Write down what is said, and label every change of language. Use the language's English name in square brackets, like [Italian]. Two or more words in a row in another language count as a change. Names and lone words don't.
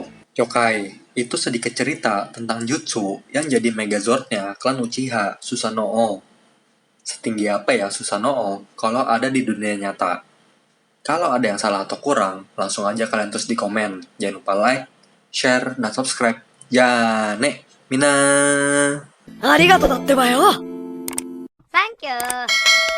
[Indonesian] Yokai, itu sedikit cerita tentang jutsu yang jadi Megazord-nya klan Uchiha, Susanoo. Setinggi apa ya Susanoo kalau ada di dunia nyata? Kalau ada yang salah atau kurang, langsung aja kalian tulis di komen. Jangan lupa like, share, dan subscribe. [Japanese] じゃあね、みんな. ありがとうだってばよ。サンキュー。